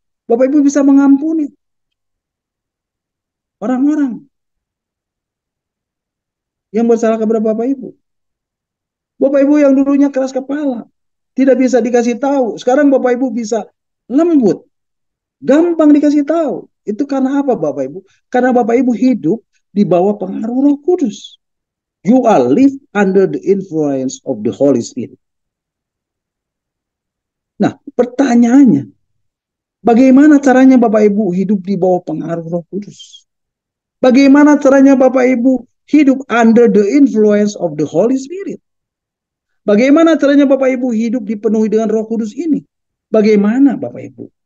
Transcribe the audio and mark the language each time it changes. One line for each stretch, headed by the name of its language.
Indonesian: Bapak Ibu bisa mengampuni orang-orang yang bersalah kepada Bapak Ibu. Bapak Ibu yang dulunya keras kepala, tidak bisa dikasih tahu. Sekarang Bapak Ibu bisa lembut, gampang dikasih tahu. Itu karena apa Bapak Ibu? Karena Bapak Ibu hidup di bawah pengaruh Roh Kudus.
English: You are live under the influence of the Holy Spirit.
Indonesian: Nah, pertanyaannya, bagaimana caranya Bapak Ibu hidup di bawah pengaruh Roh Kudus? Bagaimana caranya Bapak Ibu hidup under the influence of the Holy Spirit? Bagaimana caranya Bapak Ibu hidup dipenuhi dengan Roh Kudus ini? Bagaimana Bapak Ibu?